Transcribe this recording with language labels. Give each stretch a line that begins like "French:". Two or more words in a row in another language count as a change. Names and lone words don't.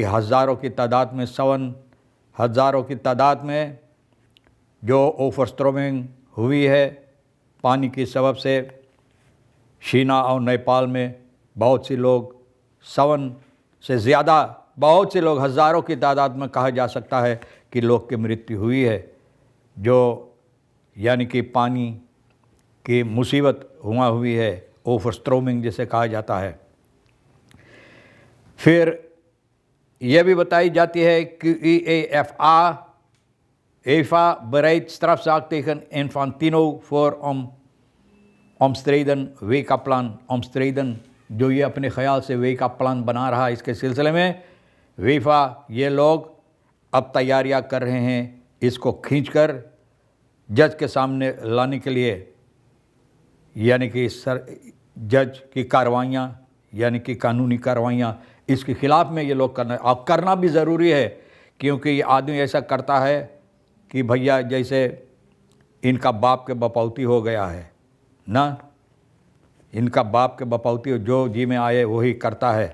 Hindi: हज़ारों की तादाद में, 7 हज़ारों की तादाद में जो ओवरस्ट्रोमिंग हुई है पानी की सबब से, चीना और नेपाल में बहुत से लोग, 7 से ज़्यादा, बहुत से लोग, हज़ारों की तादाद में कहा जा सकता है कि लोग की मृत्यु हुई है, जो यानी कि पानी की मुसीबत हुई है, ओवरस्ट्रोमिंग जिसे कहा जाता है। फिर यह भी बताई जाती है कि
Dutch: EFA bereid strafzaak tegen Infantino voor omstreden WK-plan, omstreden
Hindi: जो ये अपने ख्याल से वे का प्लान बना रहा है, इसके सिलसिले में वीफा ये लोग अब तैयारियां कर रहे हैं इसको खींचकर जज के सामने लाने के लिए। यानी कि जज की कार्रवाइयाँ, यानी कि कानूनी कार्रवाइयाँ, इसके खिलाफ में ये लोग करना भी ज़रूरी है, क्योंकि ये आदमी ऐसा करता है कि भैया जैसे इनका बाप के बपौती हो गया है ना, इनका बाप के बपौती जो जी में आए वही करता है।